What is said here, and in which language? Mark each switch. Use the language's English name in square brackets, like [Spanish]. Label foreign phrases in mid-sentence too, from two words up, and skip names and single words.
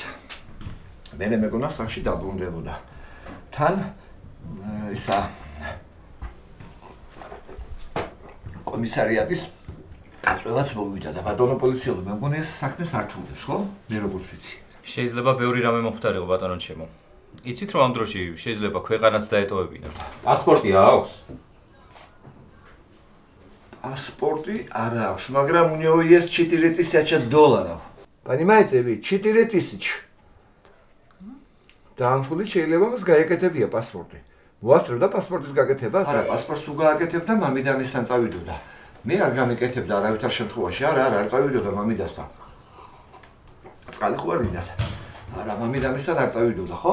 [Georgian] მე მეგონა სახში დაბრუნდებოდა. თან ისა კომისარიატის გაწევაც მოვიდა და ბატონო პოლიციელო მე მგონი ეს საქმეს არ თულებს, ხო? მე როგორც ვიცი. შეიძლება ბევრი რამე მომხდარიყო ბატონო ჩემო. იცით რომ ამ დროში შეიძლება ქვეყანას დაეტოვებინოთ. პასპორტი აქვს? Паспорти არა აქვს, მაგრამ [Russian] у него есть 4000 долларов. Понимаете, вы 4000. [Georgian] Დაამხული შეიძლება მას გაეკეთებია პასპორტი. მოასწრებდა პასპორტის გაკეთებას? არა, პასპორტს თუ გააკეთებდა, მამიდამისთან წავიდოდა. მე არ გამიკეთებდა არავითარ შემთხვევაში, არა, არ წავიდოდა მამიდასთან. წყალი ხო არ მინდა. არა, მამიდამისთან არ წავიდოდა, ხო?